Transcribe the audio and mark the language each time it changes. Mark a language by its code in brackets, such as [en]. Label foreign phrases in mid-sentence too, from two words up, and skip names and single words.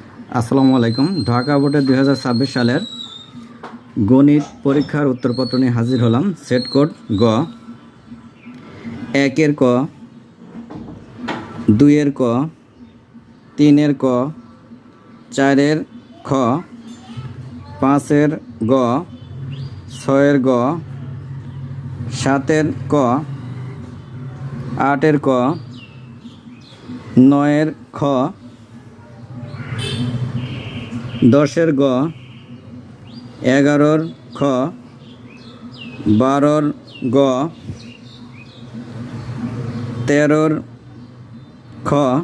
[ar] السلام عليكم. [bn] ঢাকা বোর্ডের 2026 সালের গণিত পরীক্ষার উত্তরপত্র নিয়ে হাজির হলাম। সেট কোড গ, 1 ক, 2 ক, 3 ক, 4 খ, 5 গ, 6 গ, 7 ক, 8 ক, 9 খ, 10 গ, 11 খ, 12 গ, 13 খ,